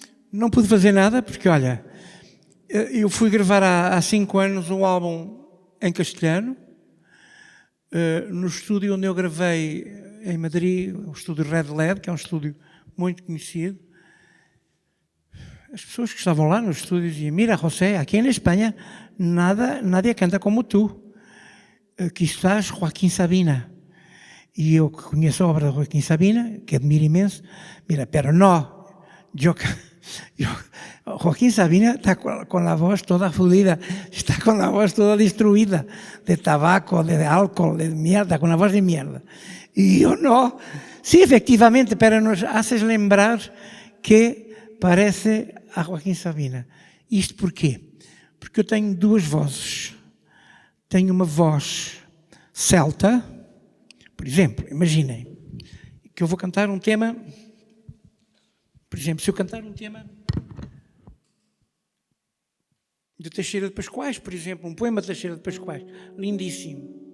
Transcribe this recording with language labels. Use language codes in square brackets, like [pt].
[pt] Não pude fazer nada, porque, olha, eu fui gravar há 5 anos um álbum em castelhano, no estúdio onde eu gravei em Madrid, o estúdio Red LED, que é um estúdio muito conhecido. As pessoas que estavam lá no estúdio diziam: mira, José, aqui na Espanha [es] nadie canta como tu. [pt] Aqui estás Joaquim Sabina. E eu que conheço a obra de Joaquim Sabina, que admiro imenso, [es] mira, pero no, Joaquín Sabina está con la voz toda fodida, está con la voz toda destruida, de tabaco, de alcohol, de mierda, con la voz de mierda. Y yo no. Sí, efectivamente, pero nos haces lembrar que parece a Joaquim Sabina. [pt] Isto porquê? Porque eu tenho 2 vozes. Tenho uma voz celta, por exemplo, imaginem que eu vou cantar um tema. Por exemplo, se eu cantar um tema de Teixeira de Pascoais, por exemplo, um poema de Teixeira de Pascoais, lindíssimo.